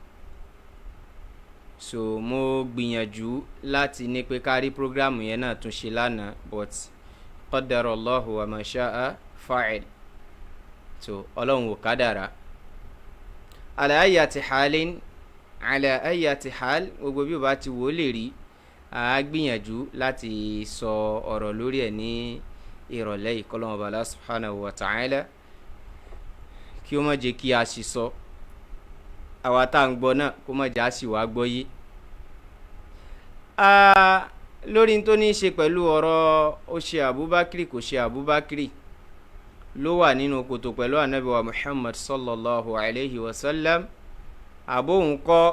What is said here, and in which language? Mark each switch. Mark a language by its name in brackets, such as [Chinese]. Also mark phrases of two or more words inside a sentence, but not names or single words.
[Yoruba] So mo gbìyànjú láti ní pé ká rí program yẹn náà tún ṣe lánàá, but [Arabic] قدر الله وما شاء فعل. [Yoruba] So Ọlọ́run ò kádàrá. [Arabic] على أية حال على أية حال, [Yoruba] gbogbo bí o bá ti wò lè rí, a gbìyànjú láti sọ ọ̀rọ̀ lórí ẹ̀ ní ìrọ̀lẹ́ yìí. K'Ọlọ́run Ọba [Arabic] الله سبحانه وتعالى [Yoruba] kí ó má jẹ́ kí a sì sọ, àwa tá ń gbọ́ náà kó má jẹ́ a sì wá gbọ́ yé. Lórí tó ní í ṣe pẹ̀lú ọ̀rọ̀ ó ṣe Abubakar kò ṣe Abubakar ló wà nínú kòtò pẹ̀lú Ànábì wa Muhammad [Arabic] صلى الله عليه وسلم, [Yoruba] àbóhùn kọ́.